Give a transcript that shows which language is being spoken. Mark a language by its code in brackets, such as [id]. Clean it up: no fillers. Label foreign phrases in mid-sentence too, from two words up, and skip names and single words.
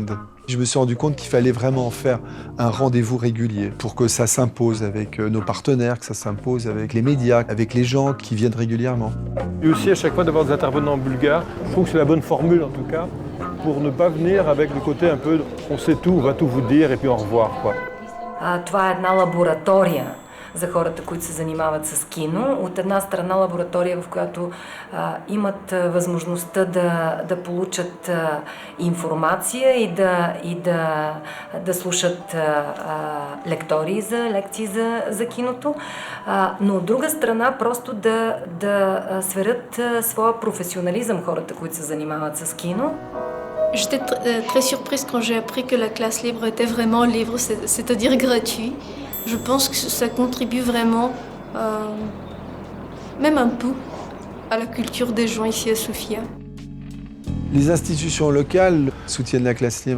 [fr] Je me suis rendu compte qu'il fallait vraiment faire un rendez-vous régulier pour que ça s'impose avec nos partenaires, que ça s'impose avec les médias, avec les gens qui viennent régulièrement. Et aussi à chaque fois d'avoir des intervenants bulgares, je trouve que c'est la bonne formule en tout cas, pour ne pas venir avec le côté un peu on sait tout, on va tout vous dire et puis au revoir, quoi. [bg] Това е една лаборатория за хората, които се занимават с кино. От една страна лаборатория, в която имат възможността да получат информация и да слушат лекции за киното, но от друга страна просто да сверят своя професионализъм хората, които се занимават с кино. [fr] J'étais très surprise quand j'ai appris que la classe libre était vraiment libre, c'est-à-dire gratuit. Je pense que ça contribue vraiment, même un peu, à la culture des gens ici à Sofia. Les institutions locales soutiennent la classe libre.